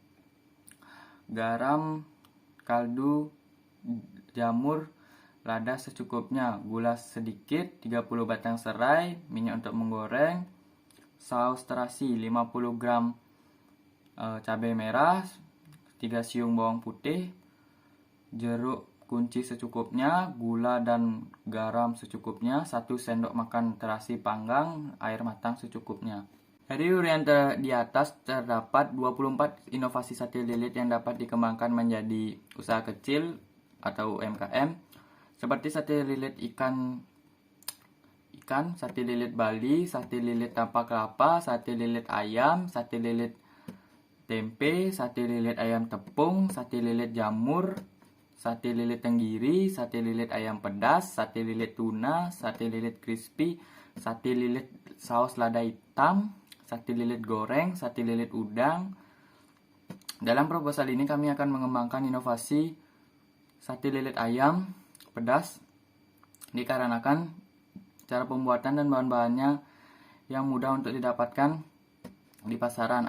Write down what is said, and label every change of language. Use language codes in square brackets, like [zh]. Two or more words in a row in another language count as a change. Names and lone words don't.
[id] garam, kaldu jamur, lada secukupnya, gula sedikit, 30 batang serai, minyak untuk menggoreng, saus terasi 50 gram cabai merah, 3 siung bawang putih, jeruk kunci secukupnya, gula dan garam secukupnya, 1 sendok makan terasi panggang, air matang secukupnya. Dari urian di atas terdapat 24 inovasi sate lilit yang dapat dikembangkan menjadi usaha kecil atau UMKM, seperti sate lilit ikan haluskan sate lilit Bali, sate lilit tanpa kelapa, sate lilit ayam, sate lilit tempe, sate lilit ayam tepung, sate lilit jamur, sate lilit tenggiri, sate lilit ayam pedas, sate lilit tuna, sate lilit crispy, sate lilit saus lada hitam, sate lilit goreng, sate lilit udang. Dalam proposal ini kami akan mengembangkan inovasi sate lilit ayam pedas dikarenakan cara pembuatan dan bahan-bahannya yang mudah untuk didapatkan di pasaran.